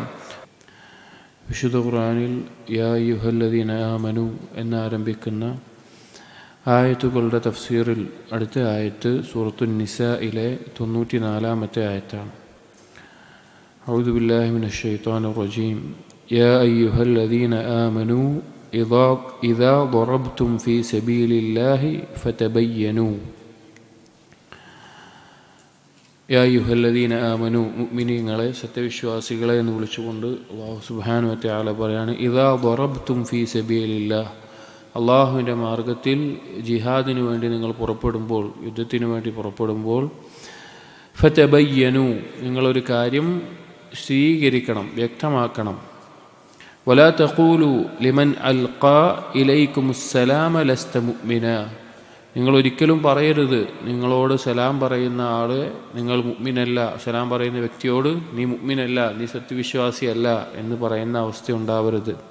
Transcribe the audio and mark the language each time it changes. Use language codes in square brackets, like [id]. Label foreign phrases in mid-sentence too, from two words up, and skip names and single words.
[ml] വിശുദ്ധ ഖുർആനിൽ [ar] يا أيها الذين آمنوا [ml] എന്നാരംഭിക്കുന്ന ആയത്തുകളുടെ തഫ്സീറിൽ അടുത്ത ആയത്ത് സൂറത്തുൻ നിസായിലെ 94-ാമത്തെ ആയത്താണ്. [ar] أعوذ بالله من الشيطان الرجيم. يا أيها الذين آمنوا إذا ضربتم في سبيل الله فتبينوا. يا أيها الذين آمنوا, [ml] മുഅ്മിനീങ്ങളെ, സത്യവിശ്വാസികളെ എന്ന് വിളിച്ചുകൊണ്ട് [ar] الله سبحانه وتعالى [ml] പറയാണ്, [ar] إذا ضربتم في سبيل الله, [ml] അള്ളാഹുവിൻ്റെ മാർഗത്തിൽ ജിഹാദിനു വേണ്ടി നിങ്ങൾ പുറപ്പെടുമ്പോൾ, യുദ്ധത്തിനു വേണ്ടി പുറപ്പെടുമ്പോൾ, ഫതബയ്യനു, നിങ്ങളൊരു കാര്യം സ്വീകരിക്കണം, വ്യക്തമാക്കണം. [ar] ولا تقولوا لمن ألقى إليكم السلام لست مؤمنا, [ml] നിങ്ങൾ ഒരിക്കലും പറയരുത് നിങ്ങളോട് സലാം പറയുന്ന ആള് നിങ്ങൾ മുഅ്മിനല്ല, സലാം പറയുന്ന വ്യക്തിയോട് നീ മുഅ്മിനല്ല, നീ സത്യവിശ്വാസിയല്ല എന്ന് പറയുന്ന അവസ്ഥ ഉണ്ടാവരുത്.